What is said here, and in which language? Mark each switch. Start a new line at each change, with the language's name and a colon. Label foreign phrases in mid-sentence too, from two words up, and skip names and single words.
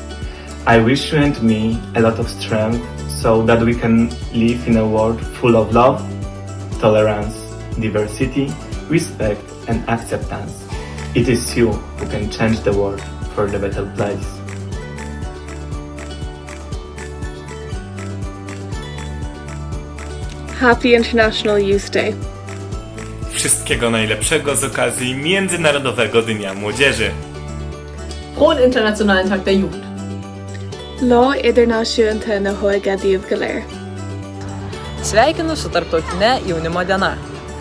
English: I wish you and me a lot of strength so that we can live in a world full of love, tolerance, diversity, respect and acceptance. It is you who can change the world for the better place. Happy International Youth Day.
Polish: Wszystkiego najlepszego z okazji Międzynarodowego Dnia Młodzieży.
German: Frohen Internationalen Tag der Jugend.
Irish: Lá idirnáisiúnta na Hóige Díobh go léir.
Lithuanian: Sveikinu su Tarptautine jaunimo diena.